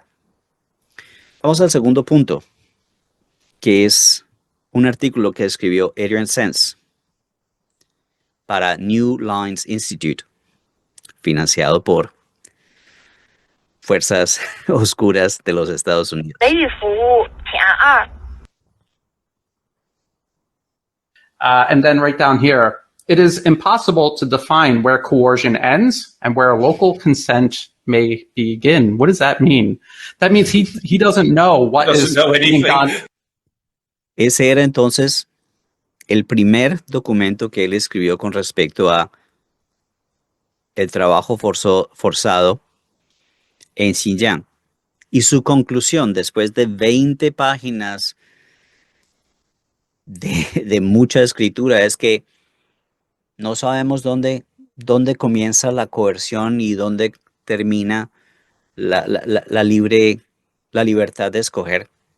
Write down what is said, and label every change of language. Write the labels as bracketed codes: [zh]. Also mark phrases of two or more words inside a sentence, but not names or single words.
[es] Vamos al segundo punto, que es un artículo que escribió Adrian Zenz para New Lines Institute, financiado por fuerzas oscuras de los Estados Unidos. [zh] 维语服务请按2。 [en] And then right down here, it is impossible to define where coercion ends and where local consent may begin. What does that mean? That means he doesn't know what is being done. [es] Ese era entonces el primer documento que él escribió con respecto a el trabajo forzado en Xinjiang. Y su conclusión, después de 20 páginas de mucha escritura, es que no sabemos dónde comienza la coerción y dónde termina la libertad de escoger.